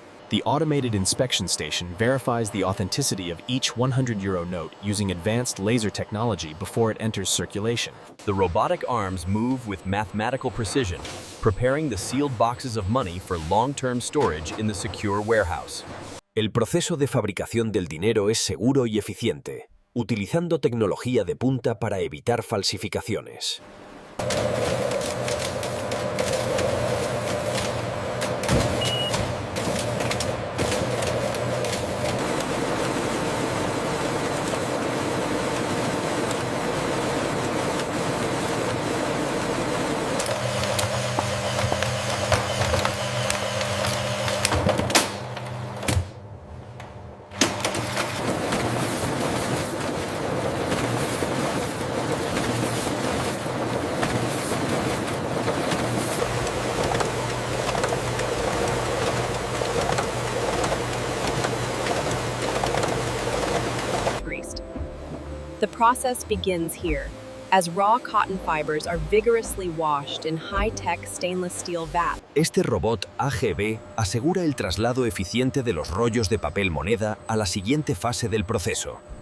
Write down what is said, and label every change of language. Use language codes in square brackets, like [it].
[en] The automated inspection station verifies the authenticity of each €100 note using advanced laser technology before it enters circulation. The robotic arms move with mathematical precision, preparing the sealed boxes of money for long-term storage in the secure warehouse. [es] El proceso de fabricación del dinero es seguro y eficiente, utilizando tecnología de punta para evitar falsificaciones. [en] The process begins here, as raw cotton fibers are vigorously washed in high-tech stainless steel vats. [es] Este robot AGV asegura el traslado eficiente de los rollos de papel moneda a la siguiente fase del proceso.